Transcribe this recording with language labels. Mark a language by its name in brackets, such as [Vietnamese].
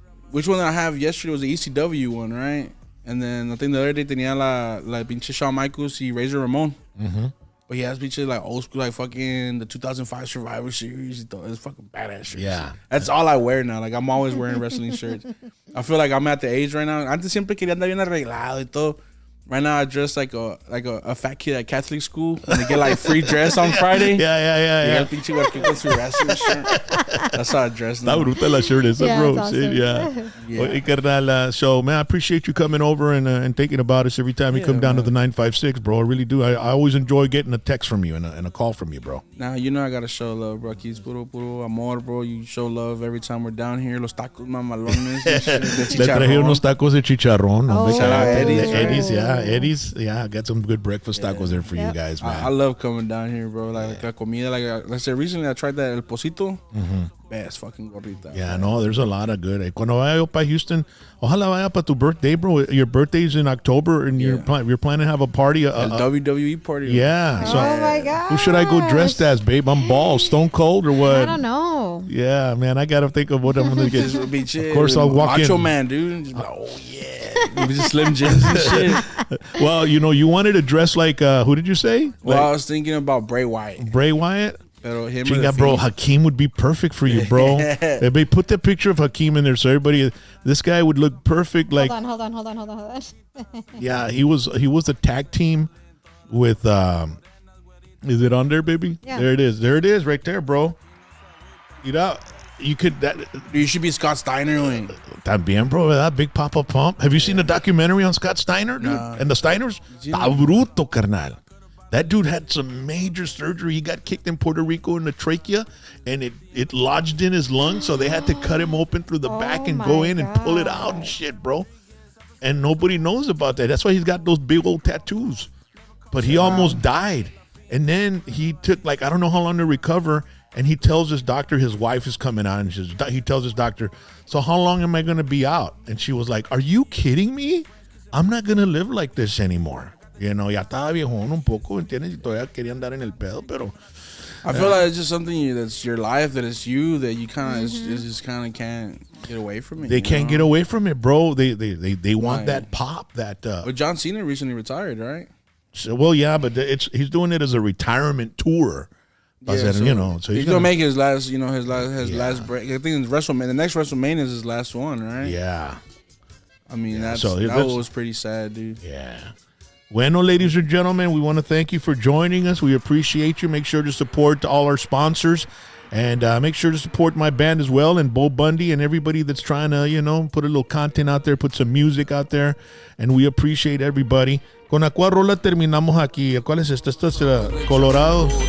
[English] Which one I have yesterday was the ECW one, right? And then I think the other day [Spanish] tenía la pinche [English] Shawn Michaels y Razor Ramon. Mm-hmm. But he has pinche like old school, like fucking the 2005 Survivor Series. It's fucking badass shirts. Yeah. That's all I wear now. Like, I'm always wearing wrestling shirts. I feel like I'm at the age right now. [Spanish] Antes siempre quería andar bien arreglado y todo. [English] Right now, I dress like a fat kid at Catholic school. And they get like free dress on Friday. Yeah. [Spanish] Pinche con su [English] wrestling shirt. That's how I dress now. [Spanish] Está bruta la shirt esa, bro. [English] Awesome. Yeah. Carnal, so, man, I appreciate you coming over and thinking about us every time you come down to the 956, bro. I really do. I always enjoy getting a text from you and a call from you, bro. Now, you know I got to show love, bro. It's [Spanish] puro amor, [English] bro. You show love every time we're down here. [Spanish] Los tacos mamalones. Le traje unos tacos de chicharrón. [English] Eddie's, Eddie's, got some good breakfast tacos there for you guys, man. I love coming down here, bro. Like [Spanish] la comida, [English] like I said recently, I tried that El Pocito. Mm-hmm. best fucking gorrita. Yeah, no, there's a lot of good. [Spanish] Cuando vaya yo para Houston, ojalá vaya para tu [English] birthday, bro. Your birthday's in October, and you're planning to have a party. A WWE party. Yeah. So Oh my god. who should I go dressed as, babe? I'm bald, Stone Cold, or what? I don't know. Yeah, man, I gotta think of what I'm gonna get. This would be chill. Of course, I'll walk Macho in. Man, dude. Just be like, oh yeah. Maybe just Slim Jims and shit. Well, you wanted to dress like who did you say? Well, I was thinking about Bray Wyatt. Bray Wyatt. Pero him Chinga, bro, Hakeem would be perfect for you, bro. They put the picture of Hakeem in there, so everybody, this guy would look perfect. Like, Hold on. yeah, he was the tag team with. Is it on there, baby? Yeah. There it is, right there, bro. You could. You should be Scott Steiner. También, bro, that big Papa Pump. Have you seen the documentary on Scott Steiner, dude? No. And the Steiners? [Spanish] Está bruto, carnal. [English] That dude had some major surgery. He got kicked in Puerto Rico in the trachea, and it lodged in his lungs, so they had to cut him open through the back and go in and pull it out and shit, bro. And nobody knows about that. That's why he's got those big old tattoos. But he almost died. And then he took, I don't know how long to recover, and he tells his doctor his wife is coming out, and he tells his doctor, so how long am I going to be out? And she was like, are you kidding me? I'm not going to live like this anymore. [Spanish] Ya estaba viejón un poco, ¿entiendes? Y todavía quería andar en el pedo, pero... [English] I feel like it's just something that's your life, that it's you, that you kind of just kind of can't get away from it. They can't get away from it, bro. They want that pop, that... But John Cena recently retired, right? So, well, yeah, but he's doing it as a retirement tour. Yeah, so he's gonna make his last last break. I think it's WrestleMania. The next WrestleMania is his last one, right? Yeah. I mean, that was pretty sad, dude. Yeah. Bueno, ladies and gentlemen, we want to thank you for joining us. We appreciate you. Make sure to support all our sponsors, and make sure to support my band as well, and Bo Bundy, and everybody that's trying to, put a little content out there, put some music out there, and we appreciate everybody. [Spanish] ¿Con la cual rola terminamos aquí? ¿Cuál es esta? Esta es Colorado.